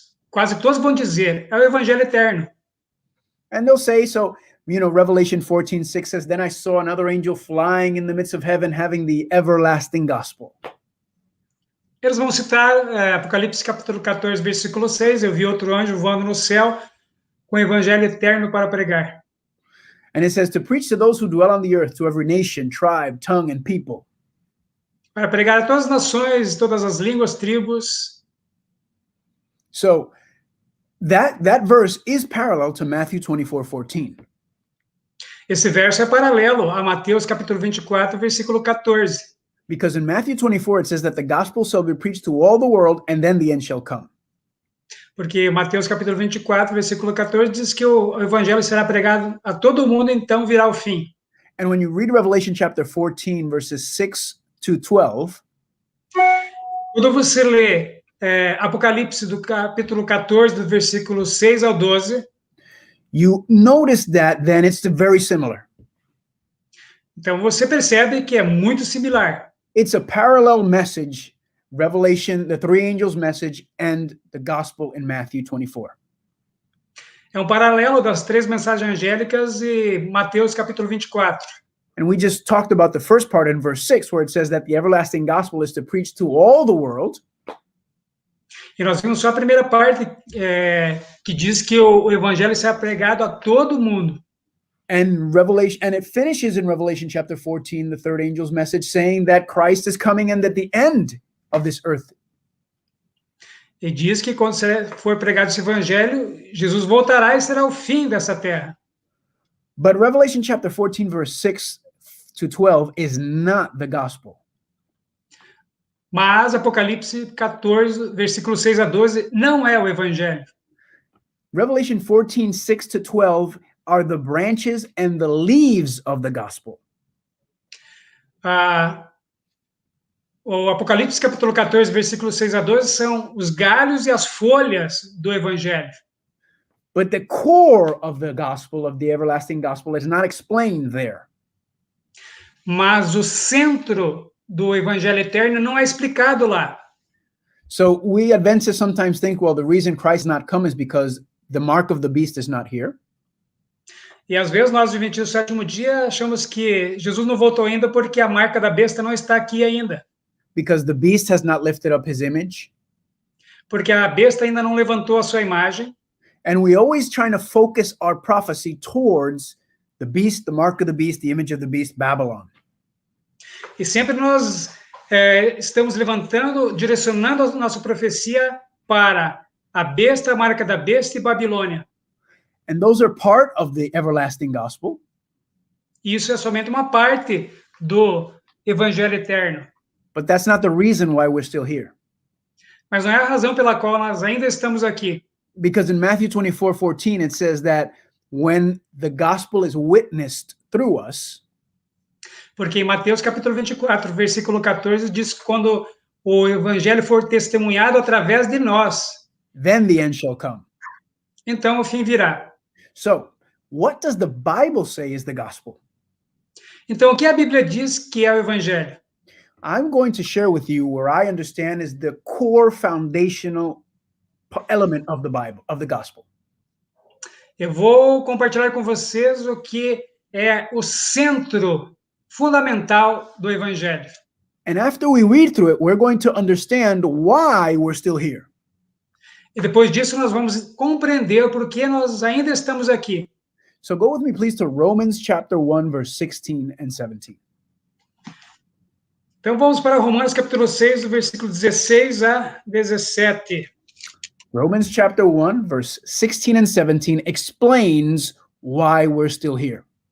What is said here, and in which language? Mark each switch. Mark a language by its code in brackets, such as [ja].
[pt] Quase todos vão dizer, é o Evangelho eterno. [en] And they'll say, so, Revelation 14:6 says, then I saw another angel flying in the midst of heaven having the everlasting gospel. [pt] Eles vão citar Apocalipse capítulo 14, versículo 6, eu vi outro anjo voando no céu com o Evangelho eterno para pregar. [en] And it says, to preach to those who dwell on the earth, to every nation, tribe, tongue, and people. [pt] Para pregar a todas as nações, todas as línguas, tribos. [en] So that verse is parallel to Matthew 24:14. [pt] Esse verso é paralelo a Mateus capítulo 24, versículo 14. [en] Because in Matthew 24, it says that the gospel shall be preached to all the world, and then the end shall come. [pt] Porque Mateus capítulo 24, versículo 14 diz que o evangelho será pregado a todo mundo, então virá o fim. [en] And when you read Revelation chapter 14, verses 6 to 12, [pt] quando você lê Apocalipse do capítulo 14, do versículo 6 ao 12, [en] you notice that then it's very similar. [pt] Então você percebe que é muito similar. [en] It's a parallel message, Revelation, the three angels' message, and the gospel in Matthew 24. [pt] É um paralelo das três mensagens angélicas e Mateus capítulo 24. [en] And we just talked about the first part in verse 6, where it says that the everlasting gospel is to preach to all the world. [pt] E nós vimos só a primeira parte, que diz que o evangelho será pregado a todo mundo. [en] And it finishes in Revelation chapter 14, the third angel's message, saying that Christ is coming and at the end of this earth. [pt] E diz que quando for pregado esse evangelho, Jesus voltará e será o fim dessa terra. [en] But Revelation chapter 14, verse 6 to 12 is not the gospel. [pt] Mas Apocalipse 14, versículo 6 a 12, não é o evangelho. [en] Revelation 14, 6 to 12 are the branches and the leaves of the gospel. [pt] O Apocalipse capítulo 14, versículo 6 a 12 são os galhos e as folhas do evangelho. [en] But the core of the gospel, of the everlasting gospel, is not explained there. [pt] Mas o centro do evangelho eterno não é explicado lá. [en] So we Adventists sometimes think, well, the reason Christ not come is because the mark of the beast is not here. [pt] E às vezes nós, adventistas do sétimo dia, achamos que Jesus não voltou ainda porque a marca da besta não está aqui ainda. [en] Because the beast has not lifted up his image. [pt] Porque a besta ainda não levantou a sua imagem. [en] And we always trying to focus our prophecy towards the beast, the mark of the beast, the image of the beast, Babylon. [pt] E sempre nós estamos direcionando a nossa profecia para a besta, a marca da besta e Babilônia. [en] And those are part of the everlasting gospel. [pt] Isso é somente uma parte do evangelho eterno. [en] But that's not the reason why we're still here. [pt] Mas não é a razão pela qual nós ainda estamos aqui. [en] Because in Matthew 24:14 it says that when the gospel is witnessed through us, [pt] porque em Mateus capítulo 24, versículo 14 diz que quando o evangelho for testemunhado através de nós, [en] then the end shall come. [pt] então o fim virá. [en] So, what does the Bible say is the gospel? [pt] Então, o que a Bíblia diz que é o evangelho? [en] I'm going to share with you where I understand is the core foundational element of the Bible, of the gospel. [pt] Eu vou compartilhar com vocês o que é o centro fundamental do evangelho. [en] And after we read through it, we're going to understand why we're still here. [pt] E depois disso nós vamos compreender por que nós ainda estamos aqui. [en] So go with me, please, to Romans chapter 1, verse 16 and 17. [pt] Então vamos para Romanos capítulo 6, do versículo 16 a 17. [en] Romans chapter 1, verse 16 and 17 explains why we're still here.